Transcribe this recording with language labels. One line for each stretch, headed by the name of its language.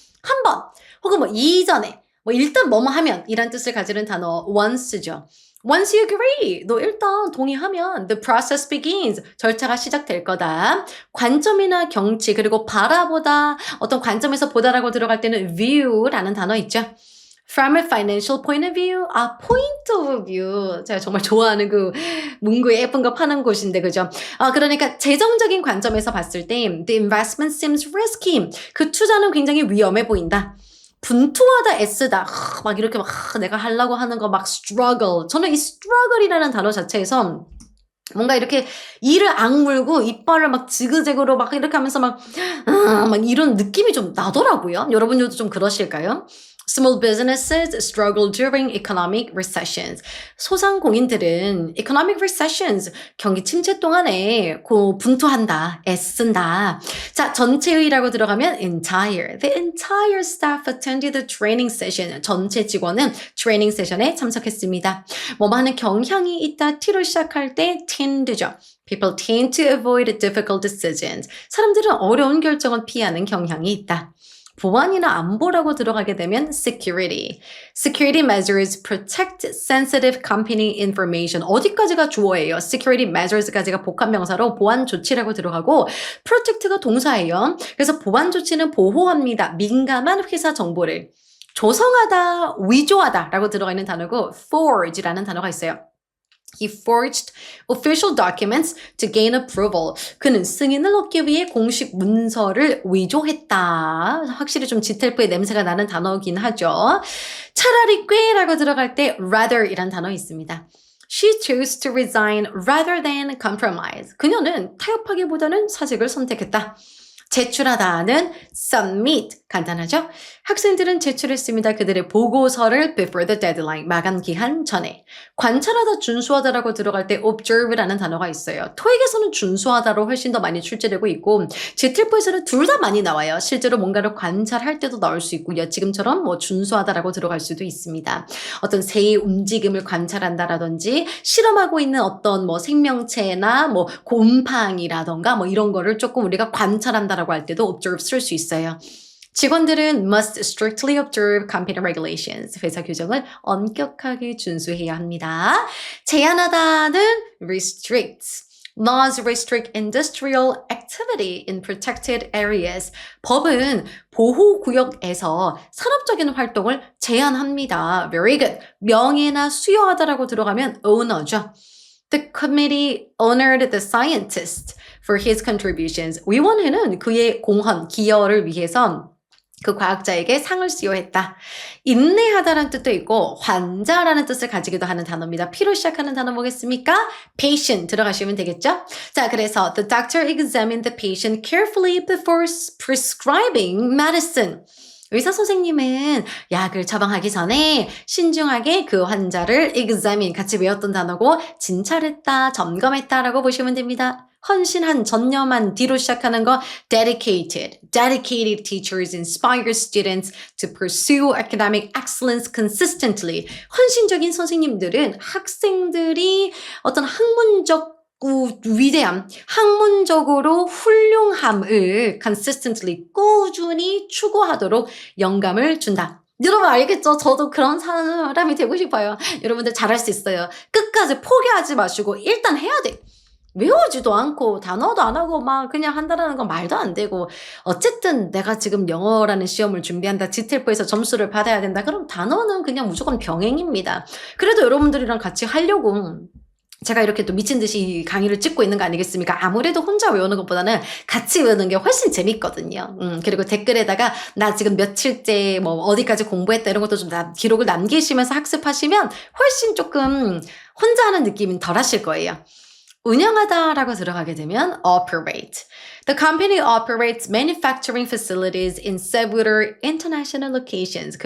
Korean: 한 번 혹은 뭐 이전에 일단 뭐뭐 하면 이란 뜻을 가지는 단어 once죠.
English: Once you agree,
Korean: 너 일단 동의하면
English: the process begins,
Korean: 절차가 시작될 거다. 관점이나 경치 그리고 바라보다, 어떤 관점에서 보다라고 들어갈 때는 view라는 단어 있죠.
English: From a financial point of view, point of view.
Korean: 제가 정말 좋아하는 그 문구에 예쁜 거 파는 곳인데, 그죠? 그러니까 재정적인 관점에서 봤을 때
English: the investment seems risky.
Korean: 그 투자는 굉장히 위험해 보인다. 분투하다 애쓰다 막 이렇게 막 내가 하려고 하는 거 막 struggle. 저는 이 struggle이라는 단어 자체에서 뭔가 이렇게 이를 악물고 이빨을 막 지그재그로 막 이렇게 하면서 막 이런 느낌이 좀 나더라고요. 여러분들도 좀 그러실까요?
English: Small businesses struggle during economic recessions.
Korean: 소상공인들은 economic recessions, 경기 침체 동안에 분투한다, 애쓴다. 자, 전체의라고 들어가면 entire.
English: The entire staff attended the training session.
Korean: 전체 직원은 트레이닝 세션에 참석했습니다. 뭐뭐 하는 경향이 있다. T로 시작할 때 tend죠.
English: People tend to avoid difficult decisions.
Korean: 사람들은 어려운 결정을 피하는 경향이 있다. 보안이나 안보라고 들어가게 되면 security.
English: Security measures protect sensitive company information.
Korean: 어디까지가 주어예요? Security measures까지가 복합명사로 보안 조치라고 들어가고 protect가 동사예요. 그래서 보안 조치는 보호합니다. 민감한 회사 정보를. 조성하다, 위조하다 라고 들어가 있는 단어고 forge라는 단어가 있어요.
English: He forged official documents to gain approval.
Korean: 그는 승인을 얻기 위해 공식 문서를 위조했다. 확실히 좀 지텔프의 냄새가 나는 단어긴 하죠. 차라리 꽤라고 들어갈 때 rather이란 단어 있습니다.
English: She chose to resign rather than compromise.
Korean: 그녀는 타협하기보다는 사직을 선택했다. 제출하다는 submit. 간단하죠? 학생들은 제출했습니다. 그들의 보고서를
English: before the deadline.
Korean: 마감 기한 전에. 관찰하다, 준수하다라고 들어갈 때 observe라는 단어가 있어요. 토익에서는 준수하다로 훨씬 더 많이 출제되고 있고 GTF에서는 둘 다 많이 나와요. 실제로 뭔가를 관찰할 때도 나올 수 있고요. 지금처럼 준수하다라고 들어갈 수도 있습니다. 어떤 새의 움직임을 관찰한다라든지 실험하고 있는 어떤 생명체나 곰팡이라던가 이런 거를 조금 우리가 관찰한다라고 할 때도 observe 쓸 수 있어요. 직원들은
English: must strictly observe company regulations.
Korean: 회사 규정을 엄격하게 준수해야 합니다. 제한하다는 restrict.
English: Laws restrict industrial activity in protected areas.
Korean: 법은 보호구역에서 산업적인 활동을 제한합니다.
English: Very good.
Korean: 명예나 수여하다라고 들어가면 owner죠.
English: The committee honored the scientist for his contributions.
Korean: 위원회는 그의 공헌, 기여를 위해서 그 과학자에게 상을 수여했다. 인내하다라는 뜻도 있고 환자라는 뜻을 가지기도 하는 단어입니다. P로 시작하는 단어 뭐겠습니까? Patient 들어가시면 되겠죠? 자, 그래서
English: the doctor examined the patient carefully before prescribing medicine.
Korean: 의사 선생님은 약을 처방하기 전에 신중하게 그 환자를 examine, 같이 외웠던 단어고 진찰했다, 점검했다라고 보시면 됩니다. 헌신한, 전념한, D로 시작하는 거 dedicated.
English: Dedicated teachers inspire students to pursue academic excellence consistently.
Korean: 헌신적인 선생님들은 학생들이 어떤 학문적 위대함, 학문적으로 훌륭함을 consistently, 꾸준히 추구하도록 영감을 준다. 여러분 알겠죠? 저도 그런 사람이 되고 싶어요. 여러분들 잘할 수 있어요. 끝까지 포기하지 마시고 일단 해야 돼. 외우지도 않고 단어도 안 하고 막 그냥 한다라는 건 말도 안 되고 어쨌든 내가 지금 영어라는 시험을 준비한다. 지텔프에서 점수를 받아야 된다. 그럼 단어는 그냥 무조건 병행입니다. 그래도 여러분들이랑 같이 하려고 제가 이렇게 또 미친 듯이 강의를 찍고 있는 거 아니겠습니까? 아무래도 혼자 외우는 것보다는 같이 외우는 게 훨씬 재밌거든요. 그리고 댓글에다가 나 지금 며칠째 뭐 어디까지 공부했다 이런 것도 좀 기록을 남기시면서 학습하시면 훨씬 조금 혼자 하는 느낌은 덜 하실 거예요. 운영하다라고 들어가게 되면 operate.
English: The company operates manufacturing facilities in several international locations.